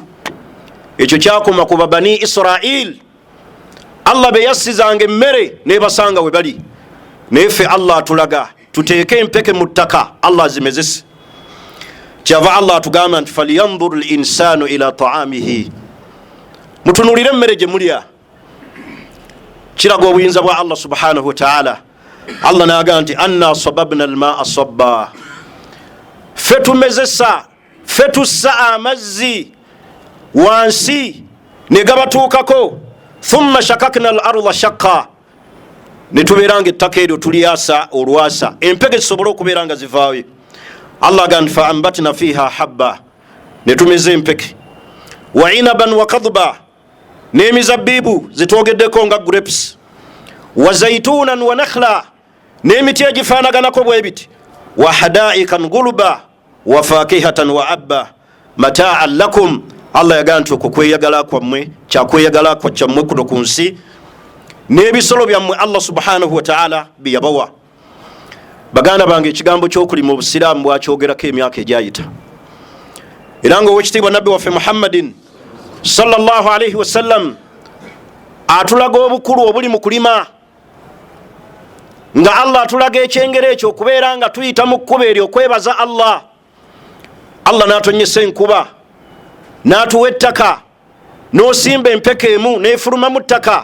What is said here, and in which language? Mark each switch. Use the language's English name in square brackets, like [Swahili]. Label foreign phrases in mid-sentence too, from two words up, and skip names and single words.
[Ganda] Ekyo kyakoma ku Bani Israil. Allah be yassizanga emmere nebasanga we bali, naye ffe Allah atulaga tuteeke empeke mu ttaka Allah azimezese. Kyava Allah atugamba nti [Arabic] فلينظر الإنسان إلى طعامه, [Ganda] mutunulire emmere gye mulya. Kiraga obuyinza bwa Allah [Arabic] سبحانه وتعالى. [Ganda] Allah naga nti [Arabic] أنا صببنا الماء صبا, [Ganda] ffe tumezesa, ffe tussa amazzi wansi ne gabatuukako. [Arabic] ثم شققنا الأرض شقا, [Ganda] ne tubeeranga ettaka eryo tulyasa olwasa, empeke zisobole okubeera nga zivaayo. Allah agamba [Arabic] فأنبتنا فيها حبا, [Ganda] ne tumeza empeke. [Arabic] وعنبا وقضبا, [Ganda] n'emizabbibu zitwogeddeko nga grapes. [Arabic] وزيتونا ونخلا, [Ganda] n'emiti egifaanaganako bwe biti. [Arabic] وحدائق غلبا وفاكهة وأبا متاعا لكم. [Ganda] Allah yagamba nti okukweyagala kwammwe, kyakweyagala kwa kyammwe kuno ku nsi, n'ebisolo byammwe Allah [Arabic] سبحانه وتعالى [Ganda] byeyabawa. Baganda bange, ekigambo ky'okulima obusiraamu bwakyogerako emyaka egyayita, era nga owekitiibwa nabbi waffe Muhammadin [Arabic] صلى الله عليه وسلم [Ganda] atulaga obukulu obuli mu kulima, nga Allah atulaga ekyengero ekyo okubeera nga tuyita mu kkubo eryo okwebaza Allah. Allah n'atonyesa enkuba, n'atuwa ettaka, n'osimba empeke emu n'efuluma mu ttaka.